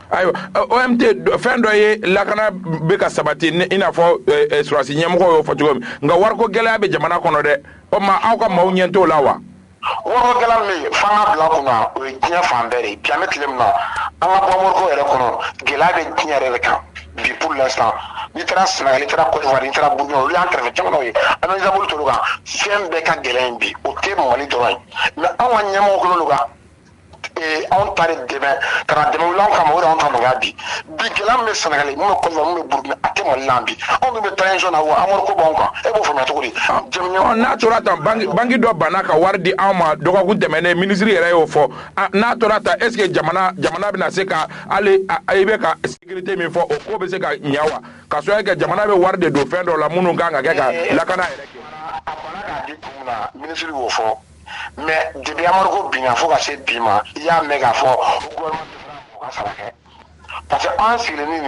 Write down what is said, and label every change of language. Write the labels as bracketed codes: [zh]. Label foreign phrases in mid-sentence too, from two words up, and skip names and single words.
[bm] ayiwa OMT fɛn dɔ ye lakana bɛ ka sabati i n'a fɔ sɔrɔdasi ɲɛmɔgɔ y'o fɔ cogo min nka wariko gɛlɛya bɛ jamana kɔnɔ dɛ o ma aw ka maaw ɲɛ t'o la wa. wariko gɛlɛya min bɛ yen f'an ka bila kunna o ye diɲɛ fan bɛɛ de ye bi an bɛ tile min na an ka bɔ moriko yɛrɛ kɔnɔ gɛlɛya bɛ diɲɛ yɛrɛ de kan bi [fr] pour l'instant [bm] n'i taara Sénégal n'i taara Côte d'Ivoire n'i taara Burkina olu y'an kɛrɛfɛ jamanaw ye an bɛ exemple t'olu kan fɛn bɛɛ ka gɛlɛn bi o tɛ Mali dɔrɔn ye mais anw ka ɲɛmɔgɔ kɛlen don ka anw ta de dɛmɛ ka na dɛmɛ wuli anw kama o de y'anw ta nɔgɔya bi gɛlɛya min bɛ Sénégal mun bɛ Côte d'Ivoire mun bɛ Burkina a tɛ Mali la bi anw dun bɛ transition na wa an moriko b'anw kan e b'o faamuya cogo di. n'a tora tan banque dɔ banna ka wari di anw ma dɔgɔkun tɛmɛnen minisiri yɛrɛ y'o fɔ n'a tora tan [fr] est ce que [bm] jamana bɛna se ka hali i bɛ ka sécurité min fɔ o ko bɛ se ka ɲɛ wa ka sɔrɔ kɛ jamana bɛ wari de don fɛn dɔw la minnu kan ka kɛ ka lakana yɛrɛ kɛ. a banna k'a di kun na minisiri y'o fɔ [fr] mais depuis [bm] an moriko binna fo ka se bi ma i y'a mɛn k'a fɔ gouvernement tɛ ka sara kɛ [fr] parce que [bm] an sigilen ni nin